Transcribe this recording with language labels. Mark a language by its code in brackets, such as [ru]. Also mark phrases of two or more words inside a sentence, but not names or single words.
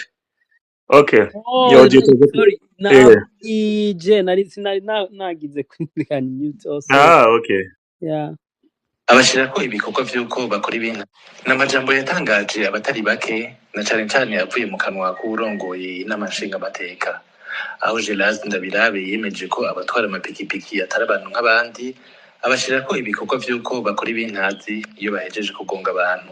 [en] Okay. Oh, Yo audio [rn] sorry. Ije sinari nagize kwindikana [en] mute also. Okay. Yeah. [rn] abashirako ibikorwa vy'uko bakora ibintu n'amajambo yatangaje abatari bake, na cane yavuye mu kanwa k'urongoye n'amashinga amateka, aho Gérard Ndabirabe yemeje ko abatwara amapikipiki atari abantu nk'abandi, abashirako ibikorwa vy'uko bakora ibintazi iyo bahejeje kugonga abantu.